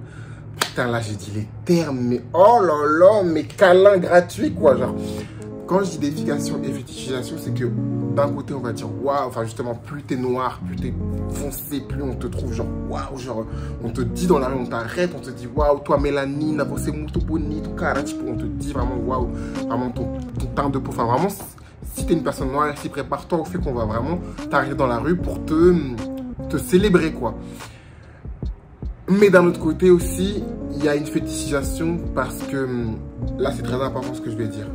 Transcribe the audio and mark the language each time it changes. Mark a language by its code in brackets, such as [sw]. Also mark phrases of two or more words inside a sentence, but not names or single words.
[fr] Putain, là j'ai dit les termes, mais oh là là, mais câlin gratuit quoi, genre. Quand je dis déification et fétichisation, c'est que d'un côté on va dire waouh, enfin justement plus t'es noir, plus t'es foncé, plus on te trouve genre waouh, genre on te dit dans la rue, on t'arrête, on te dit waouh, toi mélanine, [pt] você muito bonito, cara, tipo, [fr] on te dit vraiment waouh, vraiment ton teint de peau, enfin vraiment si t'es une personne noire, si prépare-toi au fait qu'on va vraiment t'arrêter dans la rue pour te célébrer quoi. Mais d'un autre côté aussi, il y a une fétichisation parce que là c'est très important ce que je vais dire.